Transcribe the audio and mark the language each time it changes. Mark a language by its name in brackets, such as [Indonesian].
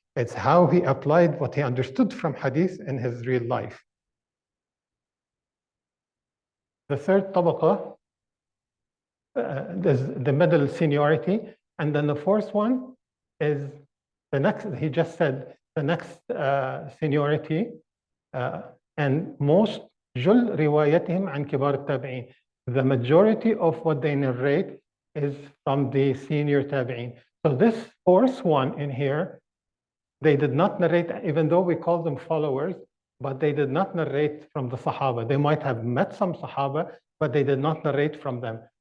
[English] It's how he applied what he understood from hadith in his real life. The third tabaqa is the middle seniority. And then the fourth one is the next, he just said, the next seniority. And most [Arabic] جل روايتهم عن كبار التابعين. [English] The majority of what they narrate is from the senior tabi'in. So this fourth one in here, they did not narrate, even though we call them followers, but they did not narrate from the Sahaba. They might have met some Sahaba, but they did not narrate from them.